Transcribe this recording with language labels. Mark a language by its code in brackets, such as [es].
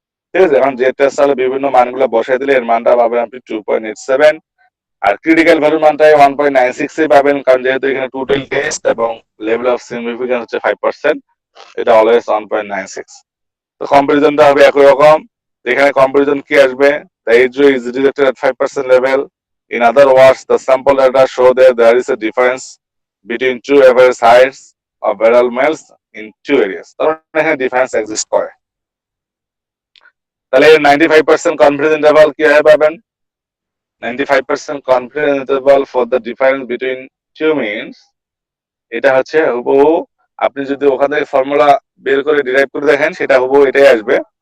[bn] ঠিক আছে, এখন জেড টেস্ট তাহলে বিভিন্ন মানগুলো বসাই দিলে এর মানটা পাবেন আপনি 2.87, আর ক্রিটিক্যাল ভ্যালু মানটাই 1.96 পাবেন, কারণ যেহেতু এখানে টোটাল টেস্ট এবং লেভেল অফ সিগনিফিকেন্স হচ্ছে 5%, এটা অলওয়েজ 1.96। তো কম্পারিজনটা হবে একই রকম, এখানে কম্পারিজন কি আসবে, [en] the age is rejected at 5% level. In other words, the sample data show that there is a difference between two average heights of adult males in two areas. [bn] তার মানে এখানে ডিফারেন্স এক্সিস্ট করে। তাহলে 95% confidence interval কিভাবে পাবেন? [en] 95% confidence interval for the difference between two means, [bn] এটা হচ্ছে হুবহু আপনি যদি ওখান থেকে ফর্মুলা বের করে ডিরাইভ করে দেখেন সেটা হুবহু এটাই আসবে।